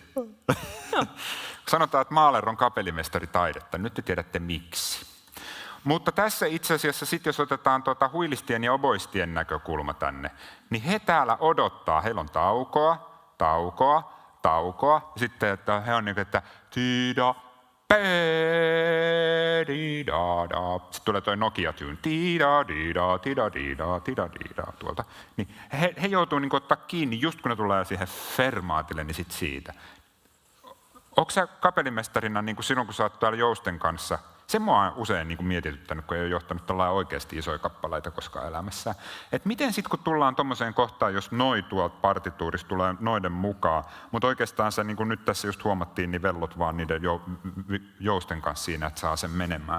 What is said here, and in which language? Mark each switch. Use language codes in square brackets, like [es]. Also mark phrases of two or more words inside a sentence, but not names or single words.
[fi] Sanotaan, että Mahler on kapellimestari taidetta. Nyt te tiedätte miksi. Mutta tässä itse asiassa sitten, jos otetaan huilistien ja oboistien näkökulma tänne, niin he täällä odottaa. Heillä on taukoa. Sitten, että he on niin kuin, että tida, pe-di-da-da. Sitten tulee toi Nokia-tune. Tida-di-da, tuolta. Niin he joutuu niin kuin ottaa kiinni, just kun ne tulee siihen fermaatille, niin sit siitä. Onko sä kapellimestarina, niin kuin sinun kun sä oot täällä jousten kanssa, se mua on usein niin kuin mietityttänyt, kun ei ole johtanut tällainen oikeasti isoja kappaleita koskaan elämässään. Et miten sitten, kun tullaan tommoseen kohtaan, jos noi tuolta partituurista tulee noiden mukaan, mutta oikeastaan se, niin kuin nyt tässä just huomattiin, niin vellot vaan niiden jousten kanssa siinä, että saa sen menemään.